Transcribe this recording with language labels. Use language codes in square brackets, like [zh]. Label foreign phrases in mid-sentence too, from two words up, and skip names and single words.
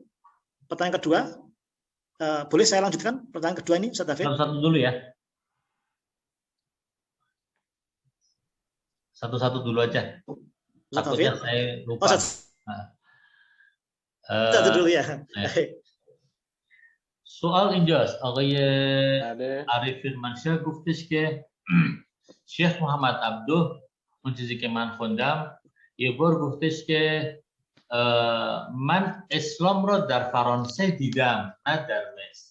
[id] Pertanyaan kedua, boleh saya lanjutkan pertanyaan kedua ini, Ustaz David? Satu-satu dulu ya. Satu-satu dulu aja. Takutnya saya lupa. Satu dulu ya. [fa] سوال اینجاست. آقای عارف فرمانشاه گفتش که شیخ محمد عبدو اون چیزی که من خوندم یه بار گفتش که من اسلام را در فرانسه دیدم نه در مصر.